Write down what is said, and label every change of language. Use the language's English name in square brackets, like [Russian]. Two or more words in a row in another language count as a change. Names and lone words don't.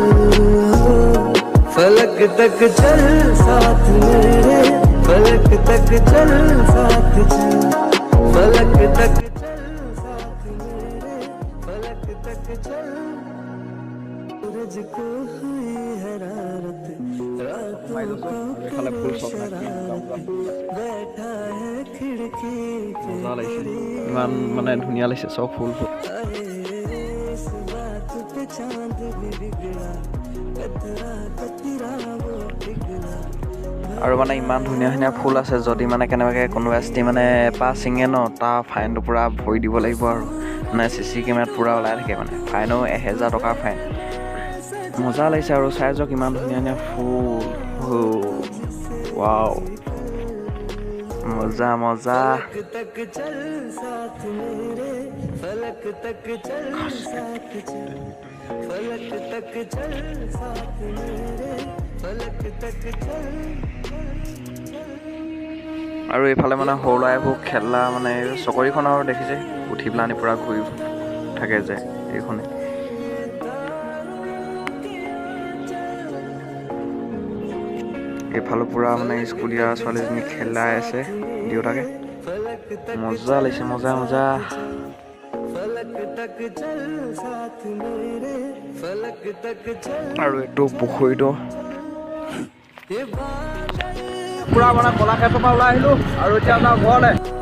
[Hindi] फलक तक चल साथ मेरे फलक तक चल साथ चल फलक तक चल साथ मेरे फलक तक चल सूरज को हुई हरारत रात को बैठा है खिड़की [Assamese] ইমান মানে ধুনীয়া লাগিছে চব ফুল [Hindi] इस बात पे चांद भी बिगड़ा कतरा कतरा वो पिघला [Assamese] আৰু মানে ইমান ধুনীয়া ধুনীয়া ফুল আছে যদি মানে কেনেবাকৈ কোনোবা এষ্টি মানে এপাহ ছিঙে ন তাৰ ফাইনটো পূৰা ভৰি দিব লাগিব আৰু মানে CC কেমেৰাত পূৰা ওলাই থাকে মানে ফাইনো 1000 টকাৰ ফাইন মজা লাগিছে আৰু চাই যাওক ইমান ধুনীয়া ধুনীয়া ফুল ৱাও মজা মজা [Hindi] फलक तक चल साथ चल फलक तक चल साथ मेरे फलक तक चल [Assamese] আৰু এইফালে মানে সৰু ল'ৰাবোৰ খেলা মানে চকৰিখন আৰু দেখিছে উঠি পেলানি পূৰা ঘূৰি থাকে যে এইখনে এইফালে পূৰা মানে স্কুলীয়া ছোৱালীজনী খেলাই আছে দেউতাকে মজা লাগিছে মজা মজা আৰু এইটো পুখুৰীটো পুৰা মানে কলাক্ষেত্ৰৰ পৰা ওলাই আহিলোঁ আৰু এতিয়া যাওঁ ঘৰলৈ